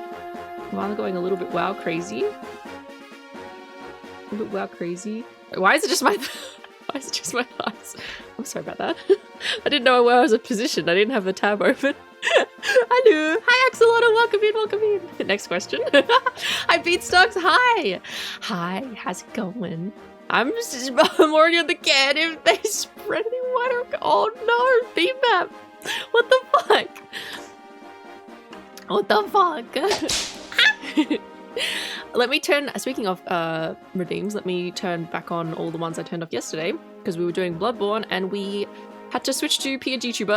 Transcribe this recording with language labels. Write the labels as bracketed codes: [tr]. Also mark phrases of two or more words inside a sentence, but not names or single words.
[en] Vaughn's going a little bit wow crazy. A little bit wow crazy. Why is it just my eyes? I'm sorry about that. I didn't know where I was positioned. I didn't have the tab open. Hello. Hi Axolotl, welcome in. Next question. Hi Beatstocks, hi. Hi, how's it going? I'm already on the can if they spread any water. Oh no, BMAP. What the fuck? Let me turn, speaking of redeems, let me turn back on all the ones I turned off yesterday because we were doing Bloodborne and we had to switch to PNG tuber.